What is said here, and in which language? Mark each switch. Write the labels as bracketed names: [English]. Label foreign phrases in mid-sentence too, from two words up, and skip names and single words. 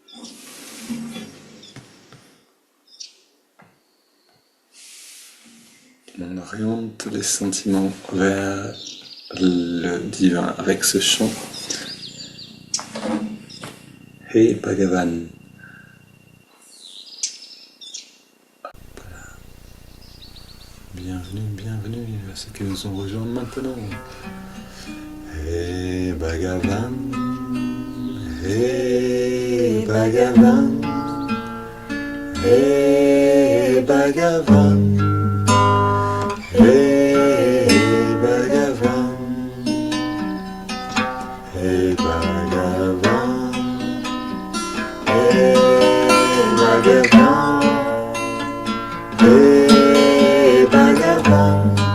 [French] On oriente les sentiments vers le divin avec ce chant. [Sanskrit] हे भगवन्. [French] Bienvenue à ceux qui nous ont rejoints maintenant. [Sanskrit] हे भगवन्। हे भगवन्. हे भगवन्. हे भगवन्, हे भगवन्, हे भगवन्, हे भगवन्,